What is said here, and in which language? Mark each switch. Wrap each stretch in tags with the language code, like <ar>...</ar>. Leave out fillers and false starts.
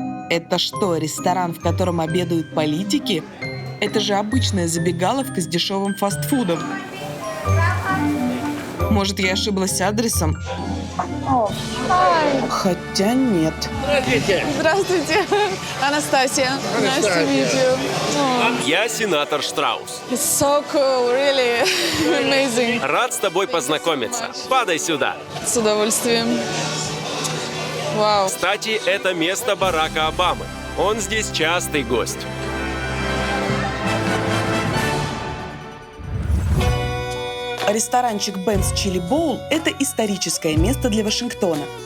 <ru>Это что, ресторан, в котором обедают политики? Это же обычная забегаловка с дешевым фастфудом. Может, я ошиблась адресом? Хотя нет. Здравствуйте, Анастасия.</ru> <en>Nice to meet you. Oh,</en> <ru>Я сенатор Штраус.</ru> <en>it's so cool, really amazing.</en> <ru>Рад с тобой познакомиться. Падай сюда. С удовольствием. Вау. Кстати, это место Барака Обамы. Он здесь частый гость. Ресторанчик Бен's Chili Bowl – это историческое место для Вашингтона.</ru>